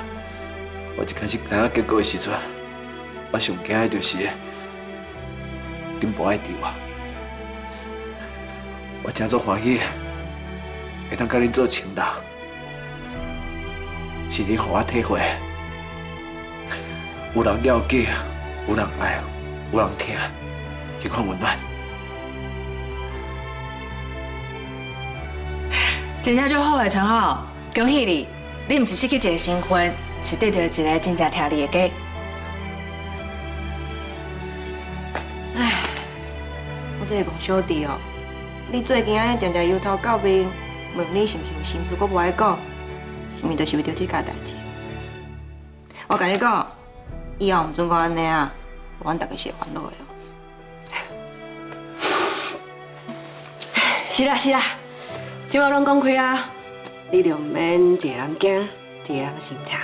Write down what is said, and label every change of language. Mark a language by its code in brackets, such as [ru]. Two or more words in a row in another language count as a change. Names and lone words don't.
[nan] 我一開始知影結果的時陣，我上驚的就是恁無愛挃我。我真足歡喜，會當甲恁做親人。是你互我體會，有人了解，有人愛，有人疼，迄款溫暖。真正足好誒，陳浩，恭喜你！你毋是失去一個身份，是得到一個真正疼你的家。唉，我這個小弟哦，你最近安尼定定搖頭到面，問你是毋是有心事，佫無愛講，是毋是就是為着這件代誌？我甲你講，以後毋准講安尼啊，阮大家是會煩惱的哦。是啦是啦，即馬攏講開啊。你就毋免一個人驚，一個人心疼。